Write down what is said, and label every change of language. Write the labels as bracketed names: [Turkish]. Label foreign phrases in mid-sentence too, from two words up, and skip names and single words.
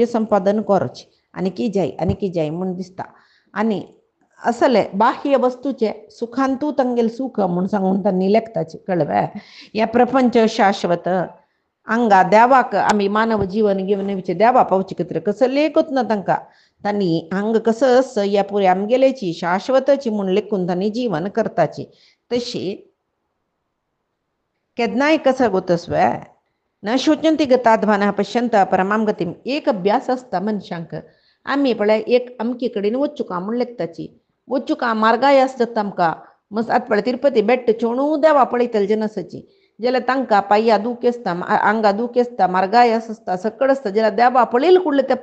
[Konkani] संपादन करचें आनी की जाय म्हूण दिसता आनी असले बाह्य वस्तूचे सुखांतू तांगेल सुख म्हूण सांगून तांणी लेखताचे कळवे हे प्रपंच शाश्वत हांगा देवाक आमी मानव जीवन घेवन येवचें देवा पावचे खातीर कसं लेखूच ना तांकां तांणी हांगा कसं ह्या पुरे आमगेलेची शाश्वतची म्हूण लेखून तांणी जीवन करताची तशी केन्नाय कसं [Sanskrit] गोतस्वे न शोचंती गताध्वानः पश्यन्तः परमां गतिम [Konkani] एक अभ्यास आसता मनशांक आमी पळय एक अमके कडेन वचूं म्हूण लेखताची वचूं मार्गाय आसता आमकां मस आतां पळय तिरुपती बेट्ट चोणू देवा पळयतले जनसाची जाल्यार तांकां पांया दूख आसता आंगा दूख आसता मार्गाय आसता सकड आसता जाल्यार देवा पळयले कुडले ते